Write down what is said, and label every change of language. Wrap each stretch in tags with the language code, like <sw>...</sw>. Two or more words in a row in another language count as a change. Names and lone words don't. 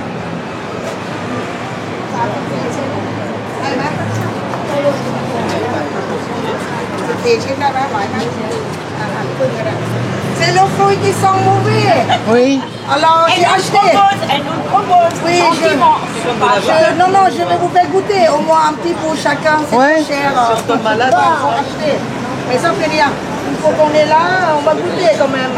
<th>34 ชิ้นได้ไหม14 ชิ้นได้ไหมไหวไหมหั่นครึ่งก็ได้</th> <fr>C'est le fruit qui sent mauvais. Oui. Alors j'ai acheté. Elle nous propose Oui, gentiment. non, je vais vous faire goûter au moins un petit pour chacun, c'est Ouais. pas cher. Faut acheter. Mais ça fait rien. Une fois qu'on est là, on va goûter quand même.</fr>